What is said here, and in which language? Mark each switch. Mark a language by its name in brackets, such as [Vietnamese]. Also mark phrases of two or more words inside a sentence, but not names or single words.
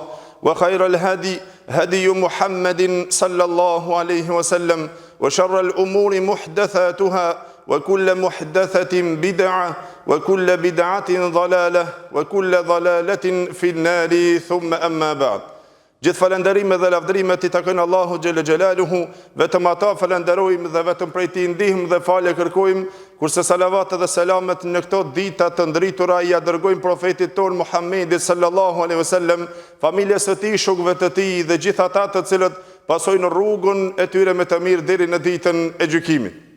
[Arabic] وخير الهدي هدي محمد صلى الله عليه وسلم وشر الأمور محدثاتها وكل محدثة بدعة وكل بدعة ضلالة وكل ضلالة في النار ثم أما بعد [Albanian] Gjithë falënderimet dhe lavdrimet i takojnë Allahu [Arabic] جل جلاله, [Albanian] vetëm ata falënderojmë dhe vetëm prej tij ndihmë dhe falje kërkojmë, kurse salavat dhe selamet në këto dita të ndritura i dërgojmë profetit ton Muhammedit [Arabic] صلى الله عليه وسلم, [Albanian] familjes së tij, shokëve të tij dhe gjithë ata të cilët pasojnë rrugën e tyre me të mirë deri në ditën e gjykimit.